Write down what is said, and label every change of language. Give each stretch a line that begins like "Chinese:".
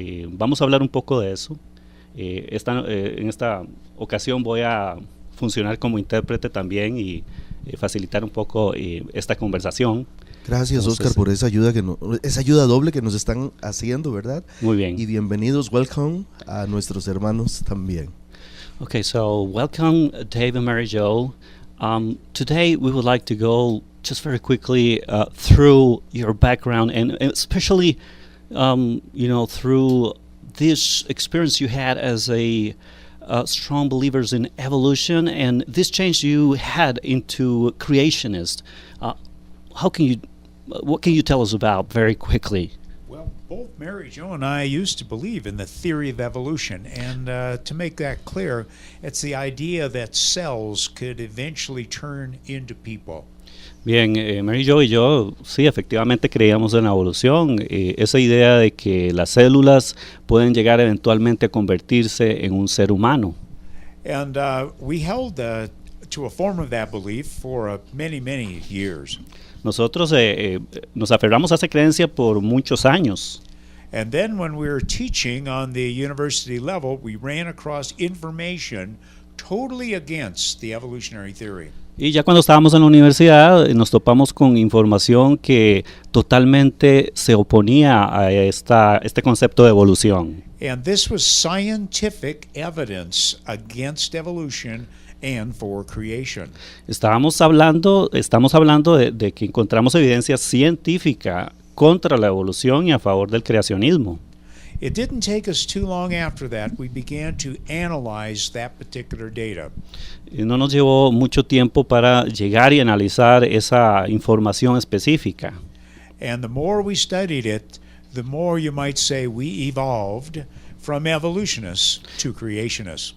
Spanish: Vamos a hablar un poco de eso. En esta ocasión voy a funcionar como intérprete también y facilitar un poco esta conversación. Gracias, Oscar, por esa ayuda doble que nos están haciendo, ¿verdad? Muy bien. Y bienvenidos,
English: welcome
Spanish: a nuestros hermanos también.
English: Okay, so welcome Dave and Mary Jo. Today we would like to go just very quickly through your background, and especially through this experience you had as a strong believers in evolution, and this change you had into creationist. What can you tell us about very quickly? Well, both Mary Jo and I used to believe in the theory of evolution, and to make that clear, it's the idea that cells could eventually turn into people.
Spanish: Bien, Mary Jo y yo sí, efectivamente creíamos en la evolución, esa idea de que las células pueden llegar eventualmente a convertirse en un ser humano.
English: And we held to a form of that belief for many years.
Spanish: Nosotros nos aferramos a esa creencia por muchos años.
English: And then when we were teaching on the university level, we ran across information totally against the evolutionary theory.
Spanish: Y ya cuando estábamos en la universidad nos topamos con información que totalmente se oponía a este concepto de evolución.
English: And this was scientific evidence against evolution and for creation.
Spanish: Estamos hablando de que encontramos evidencia científica contra la evolución y a favor del creacionismo.
English: It didn't take us too long after that. We began to analyze that particular data.
Spanish: Y no nos llevó mucho tiempo para llegar y analizar esa información específica.
English: And the more we studied it, the more you might say we evolved from evolutionists to creationists.